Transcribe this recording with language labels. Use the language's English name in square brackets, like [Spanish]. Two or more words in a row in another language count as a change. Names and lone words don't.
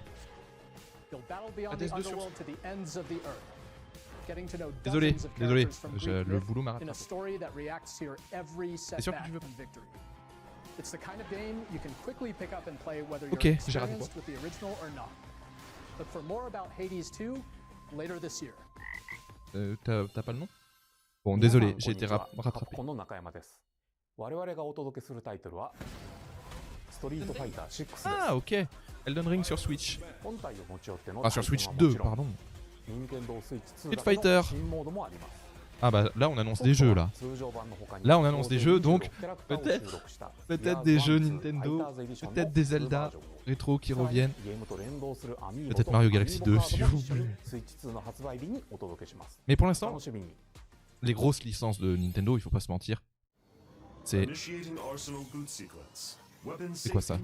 [English] You'll battle beyond the underworld to the ends of the earth, getting to know dozens of characters from Greek myth in a story that reacts to your every setback and victory. It's the kind of game you can quickly pick up and play whether you're experienced with the original or not. Look for more about Hades 2 later this year. [French] T'as pas le nom? Bon, désolé, j'ai été rattrapé. [Japanese] この中山です。我々がお届けするタイトルはストリートファイター6です。 [French] Ah, ok. Elden Ring sur Switch. [Japanese] 本体を持ち寄っての [French] Ah, sur Switch 2, pardon. [Japanese] Nintendo Switch 2 Street Fighter. 新モードもあります。 [French] Ah bah là on annonce des jeux là. Là on annonce des jeux donc peut-être des jeux Nintendo, peut-être des Zelda rétro qui reviennent, peut-être Mario Galaxy 2 si vous voulez. Mais pour l'instant, les grosses licences de Nintendo, il faut pas se mentir, c'est quoi ça?